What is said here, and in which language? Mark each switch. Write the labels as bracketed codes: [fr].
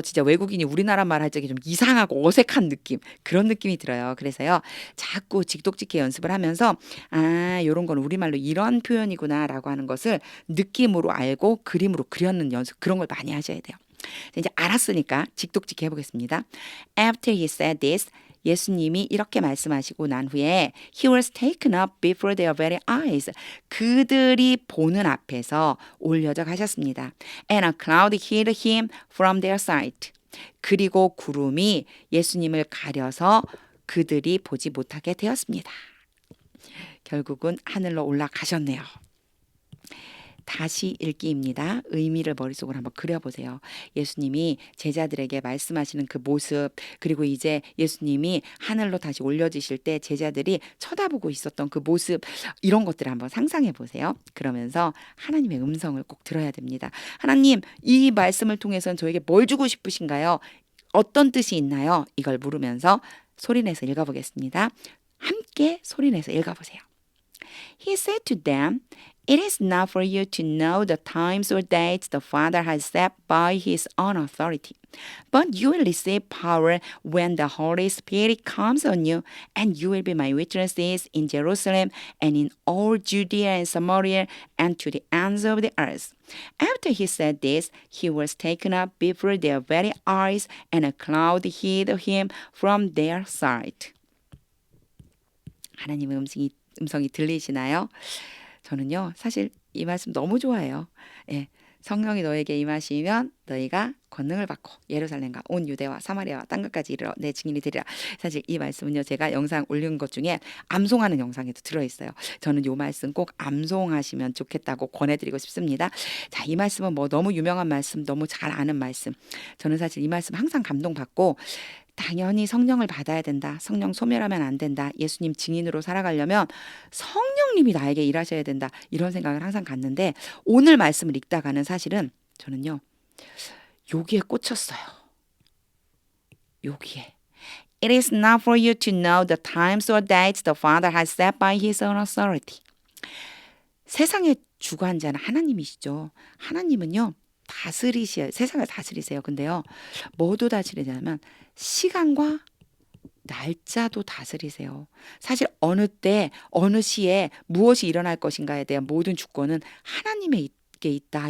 [ko] 진짜 외국인이 우리나라 말 할 적에 좀 이상하고 어색한 느낌 그런 느낌이 들어요. 그래서요 자꾸 직독직해 연습을 하면서 요런 건 우리말로 이런 표현이구나라고 하는 것을 느낌으로 알고 그림으로 그려는 연습 그런 걸 많이 하셔야 돼요. 이제 알았으니까 직독직해 해보겠습니다. [en] After he said this, [ko] 예수님이 이렇게 말씀하시고 난 후에 [en] he was taken up before their very eyes. [ko] 그들이 보는 앞에서 올려져 가셨습니다. [en] And a cloud hid him from their sight. [ko] 그리고 구름이 예수님을 가려서 그들이 보지 못하게 되었습니다. 결국은 하늘로 올라가셨네요. 다시 읽기입니다. 의미를 머릿속으로 한번 그려보세요. 예수님이 제자들에게 말씀하시는 그 모습 그리고 이제 예수님이 하늘로 다시 올려지실 때 제자들이 쳐다보고 있었던 그 모습 이런 것들을 한번 상상해 보세요. 그러면서 하나님의 음성을 꼭 들어야 됩니다. 하나님 이 말씀을 통해서는 저에게 뭘 주고 싶으신가요? 어떤 뜻이 있나요? 이걸 물으면서 소리내서 읽어보겠습니다. 함께 소리내서 읽어보세요. [en] He said to them, It is not for you to know the times or dates the Father has set by his own authority, but you will receive power when the Holy Spirit comes on you, and you will be my witnesses in Jerusalem and in all Judea and Samaria and to the ends of the earth. After he said this, he was taken up before their very eyes, and a cloud hid him from their sight. [ko] 하나님의 음성이 들리시나요? 저는요 사실 이 말씀 너무 좋아해요. 예, 성령이 너에게 임하시면 너희가 권능을 받고 예루살렘과 온 유대와 사마리아와 땅끝까지 이르러 내 증인이 되리라. 사실 이 말씀은요 제가 영상 올린 것 중에 암송하는 영상에도 들어있어요. 저는 이 말씀 꼭 암송하시면 좋겠다고 권해드리고 싶습니다. 자, 이 말씀은 뭐 너무 유명한 말씀 너무 잘 아는 말씀. 저는 사실 이 말씀 항상 감동받고 당연히 성령을 받아야 된다. 성령 소멸하면 안 된다. 예수님 증인으로 살아가려면 성령님이 나에게 일하셔야 된다. 이런 생각을 항상 갖는데 오늘 말씀을 읽다가는 사실은 저는요. 여기에 꽂혔어요. 여기에. [en] It is not for you to know the times or dates the Father has set by his own authority. [ko] 세상의 주관자는 하나님이시죠. 하나님은요. 세상을 다스리세요. 근데요. 뭐도 다스리냐면 시간과 날짜도 다스리세요. 사실 어느 때 어느 시에 무엇이 일어날 것인가에 대한 모든 주권은 하나님에게 있다.